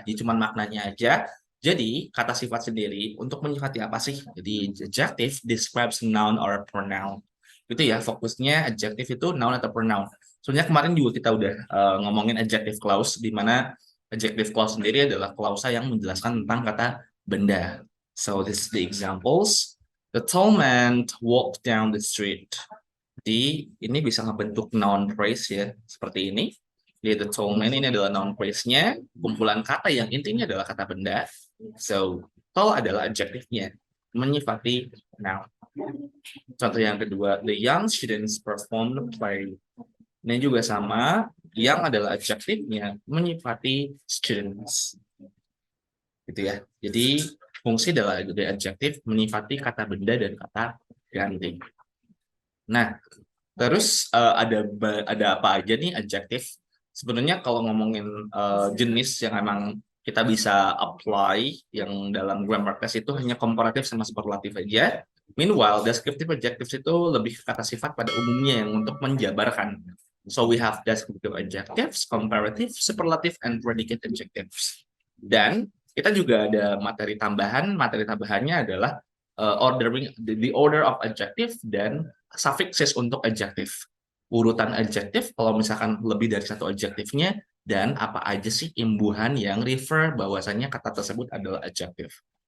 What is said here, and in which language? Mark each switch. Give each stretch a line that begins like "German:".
Indonesian: Jadi cuma maknanya aja. Jadi kata sifat sendiri untuk menyifati apa sih? Jadi
English: adjective describes noun or pronoun.
Indonesian: Itu ya fokusnya adjective itu noun atau pronoun. Soalnya kemarin juga kita udah ngomongin adjective clause di mana adjective clause sendiri adalah klausa yang menjelaskan tentang kata benda.
English: So this is the examples. The tall man walked down the street.
Indonesian: Jadi ini bisa ngebentuk noun phrase ya, seperti ini. Jadi
English: the tall man
Indonesian: ini adalah noun phrase-nya, kumpulan kata yang intinya adalah kata benda. So, tall adalah adjective-nya, menyifati noun. Contoh yang kedua, the young students performed the play. Ini juga sama, yang adalah adjective-nya, menyifati students. Gitu ya. Jadi fungsi adalah dari adjektif menyifati kata benda dan kata ganti. Nah, terus ada apa aja nih adjektif? Sebenarnya kalau ngomongin jenis yang emang kita bisa apply yang dalam grammar class itu hanya komparatif sama superlatif aja. Meanwhile, descriptive adjectives itu lebih ke kata sifat pada umumnya yang untuk menjabarkan.
English: So we have descriptive adjectives, comparative, superlative, and predicate adjectives.
Indonesian: Dan kita juga ada materi tambahan. Materi tambahannya adalah
English: ordering the order of adjective
Indonesian: dan suffixes untuk adjektif. Urutan adjektif kalau misalkan lebih dari satu adjektifnya dan apa aja sih imbuhan yang refer bahwasannya kata tersebut adalah adjektif.